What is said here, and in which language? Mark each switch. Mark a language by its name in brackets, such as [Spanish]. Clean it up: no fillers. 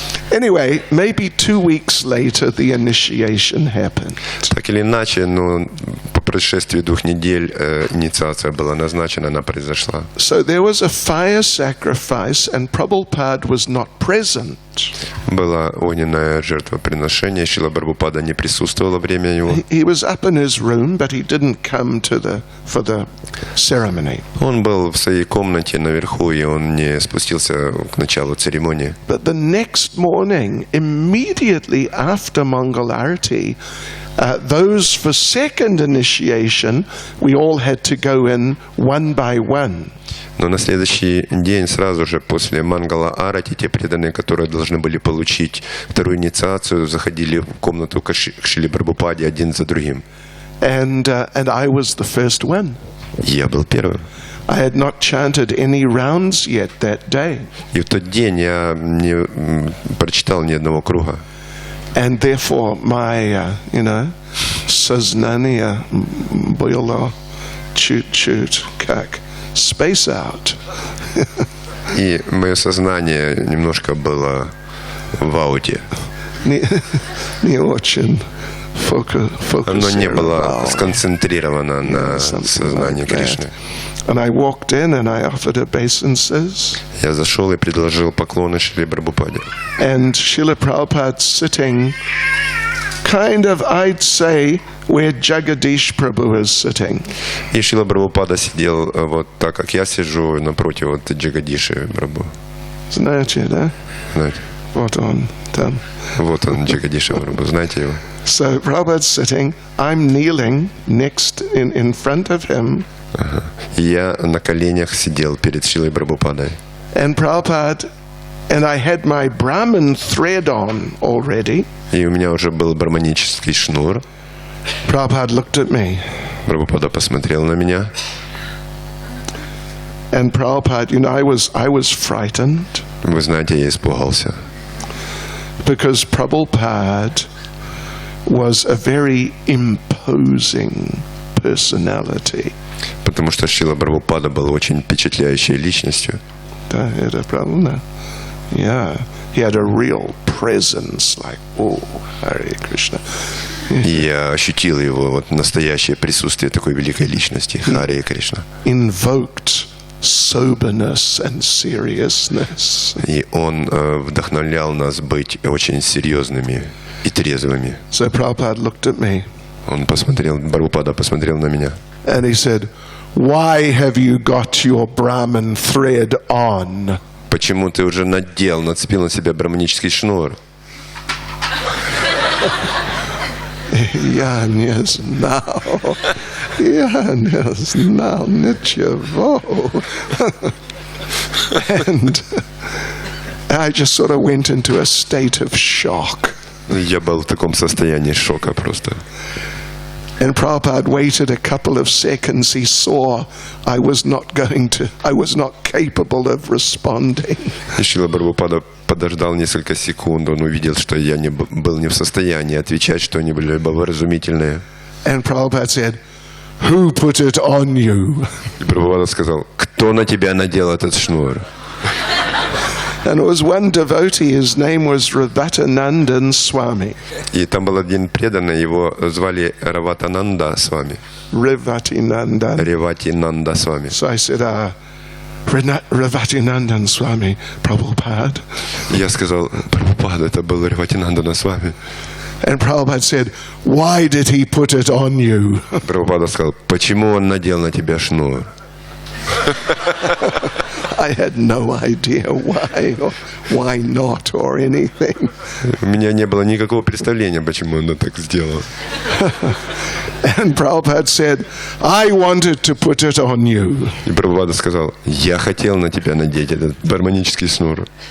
[English] Anyway, maybe 2 weeks later the initiation happened. [Russian] Так или иначе, но по прошествии 2 недель инициация была назначена, она произошла. [English] So there was a fire sacrifice and Prabhupada was not present. [Russian] Было огненное жертвоприношение, Шрила Прабхупада не присутствовал во время его. [English] He was up in his room, but he didn't come for the ceremony. [Russian] Он был в своей комнате наверху, и он не спустился к началу церемонии. [English] But the next morning, immediately after Mangalarti, those for second initiation, we all had to go in one by one. [Russian] Но на следующий день, сразу же после Мангала Арати, те преданные, которые должны были получить вторую инициацию, заходили в комнату к Шриле Прабхупаде один за другим. [English] And I was the first one. [Russian] Я был первым. [English] I had not chanted any rounds yet that day. [Russian] И в тот день я не прочитал ни одного круга. [English] And therefore my, [Russian] сознание было чуть-чуть как [English] space out. [Russian] И мое сознание немножко было в ауте. Не очень фокусировано. Оно не было сконцентрировано на сознании Кришны. [English] And I walked in and I offered obeisances. [Russian] Я зашел и предложил поклоны Шриле Прабхупаде. [English] And Srila Prabhupada sitting kind of, I'd say, where Jagadish Prabhu is sitting. [Russian] И Шрила Прабхупада сидел вот так, как я сижу, напротив вот Джагадиши Прабху. Знаете, да? Знаете. Вот он там. Вот он, Джагадиша Прабху. Знаете его? [English] So Prabhupada's sitting, I'm kneeling next in front of him. [Russian] Я на коленях сидел перед Шрилой Прабхупадой. [English] And Prabhupada, and I had my Brahman thread on already. [Russian] И у меня уже был браманический шнур. [English] Prabhupada looked at me. [Russian] Прабхупада посмотрел на меня. [English] And Prabhupada, I was frightened. [Russian] Вы знаете, я испугался. [English] Because Prabhupada was a very imposing personality. [Russian] Потому что Шрила Прабхупада был очень впечатляющей личностью. Да, это правильно. [English] Yeah, he had a real presence, like, oh, Hare Krishna. [Russian] И я ощутил его настоящее присутствие такой великой личности, Харе Кришна. [English] Invoked soberness and seriousness. [Russian] И он вдохновлял нас быть очень серьезными и трезвыми. [English] So Prabhupada looked at me. [Russian] Он посмотрел, Прабхупада посмотрел на меня. [English] And he said, "Why have you got your Brahman thread on?" [Russian] Почему ты уже нацепил на себя браманический шнур? Я не знал. Я не знал ничего. [English] And I just sort of went into a state of shock. [Russian] Я был в таком состоянии шока просто. [English] And Prabhupada waited a couple of seconds. He saw I was not capable of responding. [Russian] И Шрила Прабхупада подождал несколько секунд. Он увидел, что я был не в состоянии отвечать что-нибудь вразумительное. [English] And Prabhupada said, "Who put it on you?" [Russian] И Прабхупада сказал, кто на тебя надел этот шнур? [English] And it was one devotee, his name was Ravatanan Swami. [Russian] И там был один преданный, его звали Раватананда Свами. [English] Ravatinan. [Russian] Реватинанда Свами. [English] So I said, Ravatinan Swami, Prabhupada. [Russian] Я сказал, Прабхупада, это был Реватинанда Свами. [English] And Prabhupada said, "Why did he put it on you?" [Russian] Прабхупада сказал, почему он надел на тебя шнур? [English] I had no idea why or why not or anything. [Russian] У меня не было никакого представления, почему он так сделал. [English] And Prabhupada said, "I wanted to put it on you." [Russian] И Прабхупада сказал, я хотел на тебя надеть этот гармонический шнур.